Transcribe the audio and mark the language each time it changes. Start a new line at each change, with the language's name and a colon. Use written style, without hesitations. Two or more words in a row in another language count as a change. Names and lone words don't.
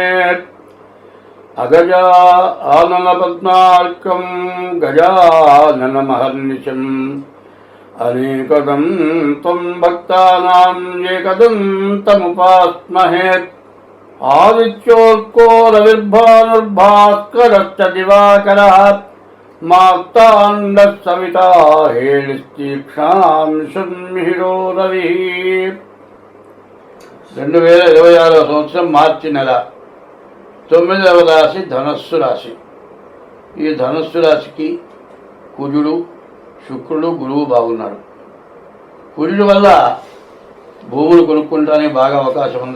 Sanskrit: अगजा आननपद्मार्कं गजाननमहर्निशम् अनेकदं त्वं भक्तानां एकदन्तमुपास्महे। आदित्योऽर्को रविर्भानुर्भास्करश्च दिवाकरः मार्ताण्डः सविता हेलिस्तीक्ष्णां शृण्मिहिरो रविः।
Telugu: 2026 సంవత్సరం మార్చి నెల 9వ రాశి ధనస్సు రాశి. ఈ ధనస్సు రాశికి కుజుడు, శుక్రుడు, గురువు బాగున్నారు. కుజుడు వల్ల భూములు కొనుక్కుంటానికి బాగా అవకాశం ఉంది.